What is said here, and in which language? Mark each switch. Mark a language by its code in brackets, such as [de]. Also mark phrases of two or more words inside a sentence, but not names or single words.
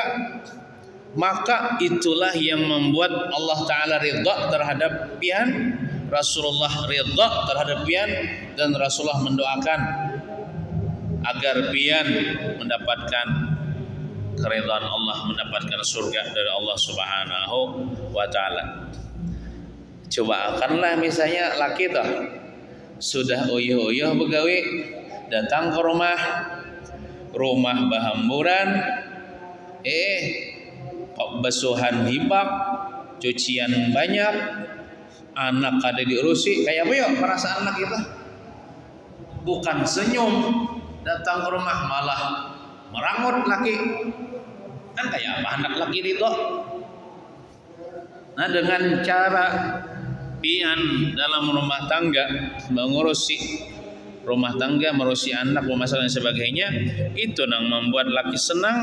[id] Maka itulah yang membuat Allah Ta'ala ridha terhadap pian, Rasulullah ridha terhadap pian, dan Rasulullah mendoakan agar pian mendapatkan keridhaan Allah, mendapatkan surga dari Allah [ar] Subhanahu wa Ta'ala. [bjn] Coba akanlah misalnya laki toh sudah uyuh-uyuh begawi, datang ke rumah bahamburan, basuhan hibak, cucian banyak, anak ada diurusi, kayak apa ya perasaan anak kita? [id] Bukan senyum, datang ke rumah malah merangut laki. Kan kayak apa anak laki itu? Nah, dengan cara pian dalam rumah tangga mengurusi rumah tangga, mengurusi anak, memasak dan sebagainya, itu yang membuat laki senang.